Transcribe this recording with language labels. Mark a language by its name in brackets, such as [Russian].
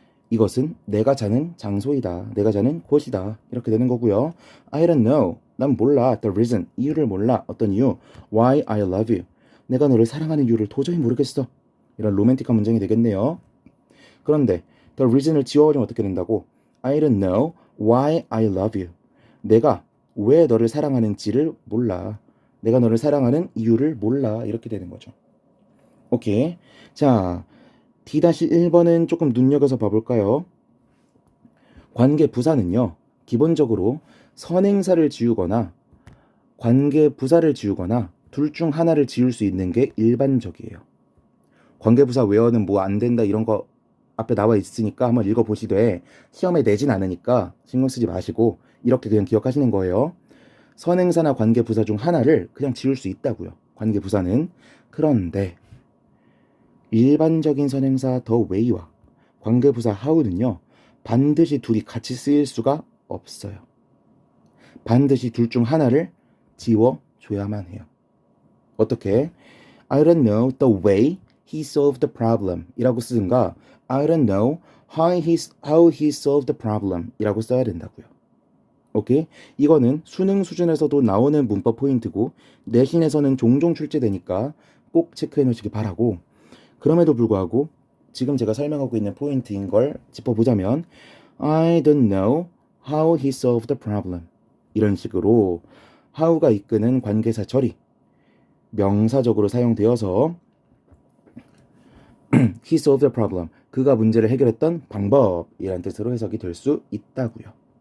[Korean] 이것은 내가 자는 장소이다. 내가 자는 곳이다. 이렇게 되는 거고요. [English] I don't know. [Korean] 난 몰라. [English] The reason. [Korean] 이유를 몰라. 어떤 이유? [English] Why I love you. [Korean] 내가 너를 사랑하는 이유를 도저히 모르겠어. 이런 로맨틱한 문장이 되겠네요. 그런데 [English] the reason [Korean] 을 지워버리면 어떻게 된다고? [English] I don't know why I love you. [Korean] 내가 왜 너를 사랑하는지를 몰라. 내가 너를 사랑하는 이유를 몰라. 이렇게 되는 거죠. 오케이. 자, D-1번은 조금 눈여겨서 봐볼까요? 관계 부사는요, 기본적으로 선행사를 지우거나 관계 부사를 지우거나 둘 중 하나를 지울 수 있는 게 일반적이에요. 관계 부사 외어는 뭐 안 된다 이런 거 앞에 나와 있으니까 한번 읽어보시되 시험에 내진 않으니까 신경 쓰지 마시고 이렇게 그냥 기억하시는 거예요. 선행사나 관계 부사 중 하나를 그냥 지울 수 있다고요. 관계 부사는. 그런데 일반적인 선행사 the way와 관계부사 how는요. 반드시 둘이 같이 쓰일 수가 없어요. 반드시 둘 중 하나를 지워줘야만 해요. 어떻게? [English] I don't know the way he solved the problem [Korean] 이라고 쓰든가 [English] I don't know how he solved the problem [Korean] 이라고 써야 된다고요. 오케이? 이거는 수능 수준에서도 나오는 문법 포인트고 내신에서는 종종 출제되니까 꼭 체크해 놓으시기 바라고 그럼에도 불구하고 지금 제가 설명하고 있는 포인트인 걸 짚어보자면 [English] I don't know how he solved the problem [Korean] 이런 식으로 how가 이끄는 관계사 절이 명사적으로 사용되어서 [English] he solved the problem [Korean] 그가 문제를 해결했던 방법이라는 뜻으로 해석이 될 수 있다고요.